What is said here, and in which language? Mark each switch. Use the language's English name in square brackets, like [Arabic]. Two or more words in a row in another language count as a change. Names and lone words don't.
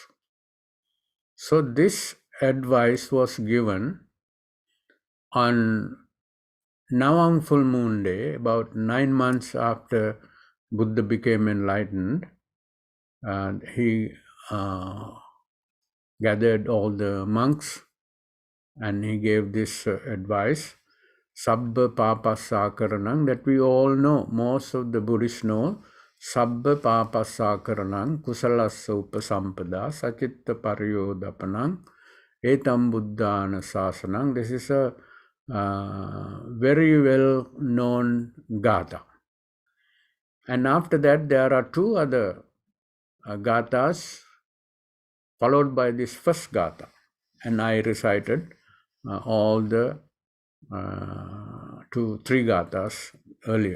[English] So this advice was given on Navam full moon day, about 9 months after Buddha became enlightened. He gathered all the monks and he gave this advice, [Pali] Sabba Papasakaranang, [English] that we all know, most of the Buddhists know, [Pali] Sabba Papasakaranang, Kusalasa Upasampada, Sachitta Paryodapanang, Etam Buddhana Sasanang. [English] This is a very well known gatha. And after that, there are 2 other gathas followed by this first gatha. And I recited all the 2, 3 gathas earlier.